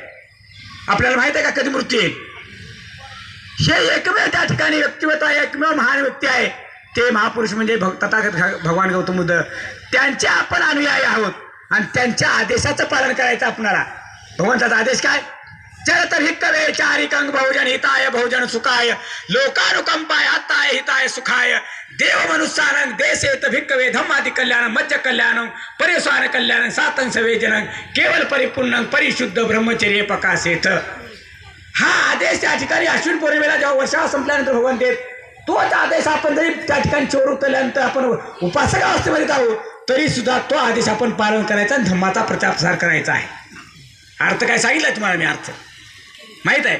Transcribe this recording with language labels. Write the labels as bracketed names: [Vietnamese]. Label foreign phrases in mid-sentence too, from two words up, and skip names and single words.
[Marathi] आपल्याला माहित आहे का कधी मृत्यू येईल? हे एकमेव त्या ठिकाणी व्यक्तिमत्व आहे, एकमेव महान व्यक्ती आहे ते महापुरुष म्हणजे तथागत भगवान गौतम बुद्ध. त्यांचे आपण अनुयायी आहोत आणि त्यांच्या आदेशाचं पालन करायचं आपणाला. भगवंताचा आदेश काय? [Pali] चरत भिक्खवे चारिकं बहुजन हिताय बहुजन सुखाय लोकानुकंपाय आत्ताय हिताय सुखाय देव मनुष्यानं देशेत भिक्खवे धम्मादि कल्याणं मज्ज कल्याणं परिस्वान कल्याणं सातं सवेजनं केवल परिपूर्ण परिशुद्ध ब्रह्मचर्य प्रकाशेत. [Marathi] हा आदेश त्या ठिकाणी अश्विन पौर्णिमेला जेव्हा वर्षा संपल्यानंतर भगवान देत, तोच आदेश आपण जरी त्या ठिकाणी चोर उतरल्यानंतर आपण उपासक अवस्थेमध्ये जाऊ तरी सुद्धा तो आदेश आपण पालन करायचा आणि धम्माचा प्रचार प्रसार करायचा आहे. अर्थ काय सांगितलं तुम्हाला मी? अर्थ माहित आहे?